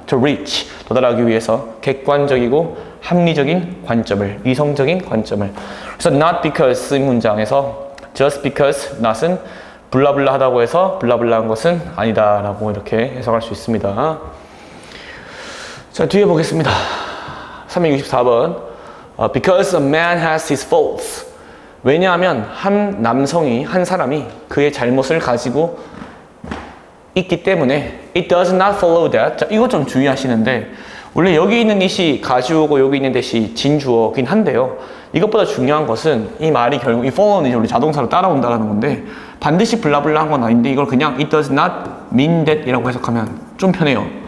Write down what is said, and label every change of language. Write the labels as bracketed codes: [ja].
[en] To reach, [ko] 도달하기 위해서 객관적이고 합리적인 관점을, 이성적인 관점을. 그래서 not because 이 문장에서 just because not은 블라블라 하다고 해서 블라블라한 것은 아니다 라고 이렇게 해석할 수 있습니다. 자, 뒤에 보겠습니다. 364번. [en] Because a man has his faults. [ko] 왜냐하면 한 남성이, 한 사람이 그의 잘못을 가지고 있기 때문에 [en] it does not follow that. [ko] 자, 이거 좀 주의하시는데 원래 여기 있는 it이 가주어고 여기 있는 that이 진주어긴 한데요. 이것보다 중요한 것은 이 말이 결국 이 follow는 우리 자동사로 따라온다는 건데 반드시 블라블라 한 건 아닌데 이걸 그냥 [en] it does not mean that [ko] 이라고 해석하면 좀 편해요.